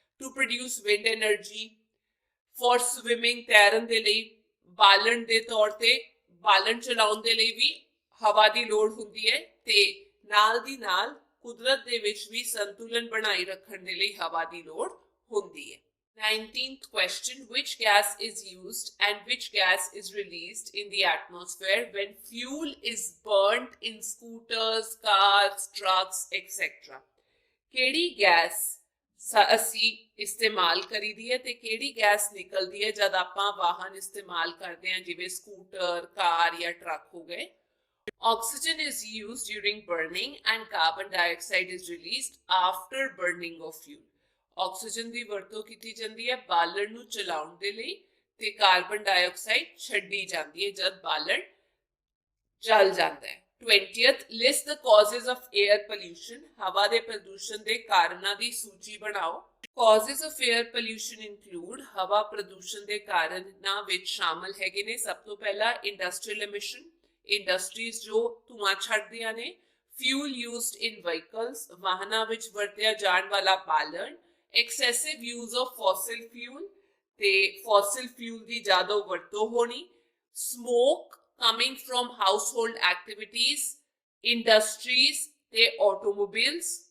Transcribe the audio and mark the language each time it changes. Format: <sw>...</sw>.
<en>to produce wind energy, for swimming,</en> <pa>ਤੈਰਨ ਦੇ ਲਈ, ਬਾਲਣ ਦੇ ਤੌਰ ਤੇ, ਬਾਲਣ ਚਲਾਉਣ ਦੇ ਲਈ ਵੀ ਹਵਾ ਦੀ ਲੋੜ ਹੁੰਦੀ ਹੈ, ਤੇ ਨਾਲ ਦੀ ਨਾਲ ਕੁਦਰਤ ਦੇ ਵਿੱਚ ਵੀ ਸੰਤੁਲਨ ਬਣਾਈ ਰੱਖਣ ਦੇ ਲਈ ਹਵਾ ਦੀ ਲੋੜ ਹੁੰਦੀ ਹੈ।</pa> <en>19th question, which gas is used and which gas is released in the atmosphere when fuel is burnt in scooters, cars, trucks, etc.</en> <pa>ਕਿਹੜੀ ਗੈਸ ਅਸੀਂ ਇਸਤੇਮਾਲ ਕਰੀਦੀ ਹੈ ਤੇ ਕਿਹੜੀ ਗੈਸ ਨਿਕਲਦੀ ਹੈ ਜਦ ਆਪਾਂ ਵਾਹਨ ਇਸਤੇਮਾਲ ਕਰਦੇ ਹਾਂ, ਜਿਵੇਂ ਸਕੂਟਰ, ਕਾਰ ਜਾਂ ਟਰੱਕ ਹੋ ਗਏ।</pa> <en>Oxygen is used during burning and carbon dioxide is released after burning of fuel.</en> <pa>Oxygen ਦੀ ਵਰਤੋਂ ਕੀਤੀ ਜਾਂਦੀ ਹੈ ਬਾਲਣ ਨੂੰ ਚਲਾਉਣ ਦੇ ਲਈ ਤੇ ਕਾਰਬਨ ਡਾਈਆਕਸਾਈਡ ਛੱਡੀ ਜਾਂਦੀ ਹੈ ਜਦ ਬਾਲਣ ਜਲ ਜਾਂਦਾ ਹੈ।</pa> <en>20th, list the causes of air pollution.</en> <pa>ਹਵਾ ਦੇ ਪ੍ਰਦੂਸ਼ਣ ਦੇ ਕਾਰਨਾਂ ਦੀ ਸੂਚੀ ਬਣਾਓ।</pa> <en>Causes of air pollution include,</en> <pa>ਹਵਾ ਪ੍ਰਦੂਸ਼ਣ ਦੇ ਕਾਰਨਾਂ ਵਿੱਚ ਸ਼ਾਮਲ ਹੈਗੇ ਨੇ, ਸਭ ਤੋਂ ਪਹਿਲਾਂ</pa> <en>industrial emission,</en> <pa>ਇੰਡਸਟਰੀਜ਼ ਜੋ ਧੂਆਂ ਛੱਡਦੀਆਂ ਨੇ,</pa> <en>fuel used in vehicles,</en> <pa>ਵਾਹਨਾਂ ਵਿੱਚ ਵਰਤਿਆ ਜਾਣ ਵਾਲਾ ਬਾਲਣ,</pa> <en>excessive use of fossil fuel</en> <pa>ਤੇ fossil fuel ਦੀ ਜ਼ਿਆਦਾ ਵਰਤੋਂ ਹੋਣੀ,</pa> <en>smoke coming from household activities,</en> <pa>industries ਤੇ automobiles,</pa>